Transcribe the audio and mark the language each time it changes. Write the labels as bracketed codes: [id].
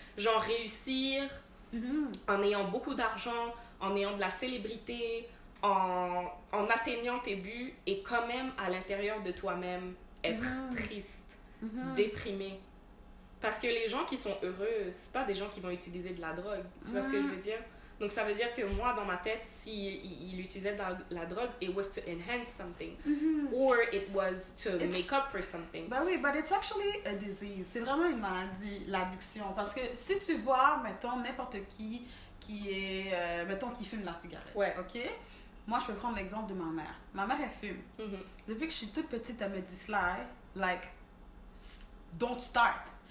[fr] Genre réussir en ayant beaucoup d'argent, en ayant de la célébrité, en atteignant tes buts et quand même à l'intérieur de toi-même être triste, déprimé. Parce que les gens qui sont heureux, c'est pas des gens qui vont utiliser de la drogue. Tu vois ce que je veux dire? Donc ça veut dire que moi, dans ma tête, il utilisait de la drogue, [en] it was to enhance something. Or it was to make up for something. [fr] Ben oui, [en] but it's actually a disease. [fr] C'est vraiment une maladie, l'addiction. Parce que si tu vois, mettons, n'importe qui est, mettons, qui fume la cigarette, ok? Moi, je peux prendre l'exemple de ma mère. Ma mère, elle fume. Depuis que je suis toute petite, elle me dit, Sly, [en] like, don't start.